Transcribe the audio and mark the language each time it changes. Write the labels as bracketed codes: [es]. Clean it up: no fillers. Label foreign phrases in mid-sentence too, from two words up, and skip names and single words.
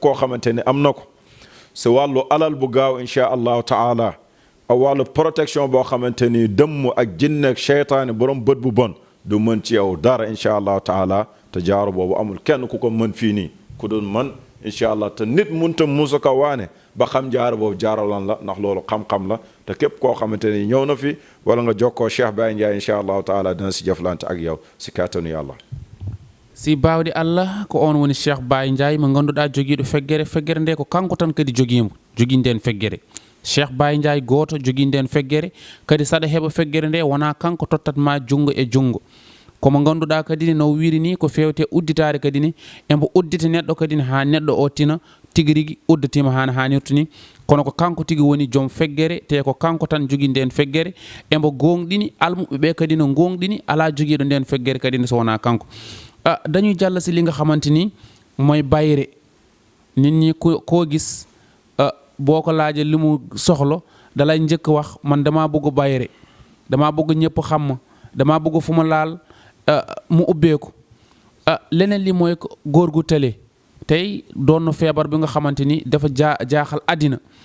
[wo] koo xamante ni am na ko si wàllu alal bu gaaw [ar] إن شاء الله تعالى [wo] ak wàllu protection boo xamante ni dëmm ak jinne ak cheytaane borom bët bu bon du mën ci yow dara [ar] إن شاء الله تعالى [wo] te jaaro boobu amul kenn ku ko mën fii nii ku doon mën [ar] إن شاء الله [wo] te nit munta musu ko waane ba xam jaaro boobu jaaralan la ndax loolu xam-xam la te képp koo xamante ni ñëw na fi wala nga jokkoo Cheikh Baye Ndiaye [ar] إن شاء الله تعالى [wo] dina si jëflante ak yow si kattanu yàlla [ff] si bawde Allah ko on woni Cheikh Baye Ndiaye mo ganduɗa joguiɗo feggere nde ko kanko tan kadi joguimo joguinden feggere Cheikh Baye Ndiaye goto joguinden feggere kadi saɗa heɓa feggere nde wona kanko tottatma jungo e jungo komo ganduɗa kadi ni no wiiri ni ko fewte udditare kadi ni embo uddita neɗɗo kadi ni ha neɗɗo o tina tigui rigui udditima hano hannirta ni kono ko kanko tigui woni joom feggere te ko kanko tan jogui nden feggere embo gonɗini almuɓeɓe kadi no gonɗini ala joguiɗo nden feggere kadi ni so wona kanko [wo] dañuy jalla si li nga xamante ni mooy bayre nit ñi koo gis boo ko laajee li mu soxla dalay njëkk wax man damaa bëgg bayre damaa bëgg ñëpp xam ma damaa bëgg fu ma laal mu ubbeeku leneen li mooy góor gu tële tey doon na feebar bi nga xamante ni dafa jaaxal àddina